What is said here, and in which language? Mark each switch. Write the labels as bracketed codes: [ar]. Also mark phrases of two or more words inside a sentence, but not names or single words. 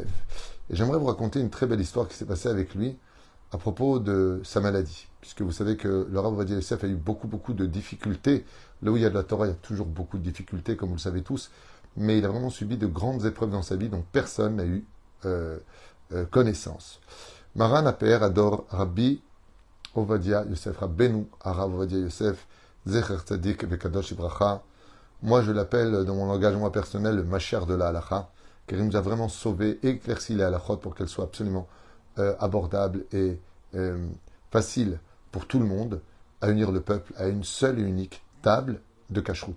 [fr] Et j'aimerais vous raconter une très belle histoire qui s'est passée avec lui à propos de sa maladie. Puisque vous savez que le Rav Ovadia Yosef a eu beaucoup de difficultés. Là où il y a de la Torah, il y a toujours beaucoup de difficultés, comme vous le savez tous. Mais il a vraiment subi de grandes épreuves dans sa vie dont personne n'a eu connaissance. [he] Maran Aper adore Rabbi Ovadia Yosef, Rabbeinu Arav Ovadia Yosef, זכר צדיק וקדוש לברכה. [fr] Moi, je l'appelle dans mon engagement personnel le Mashiach de la Halacha, car il nous a vraiment sauvés et éclairci les halachot pour qu'elles soient absolument abordables et faciles pour tout le monde, à unir le peuple à une seule et unique table de cacheroute.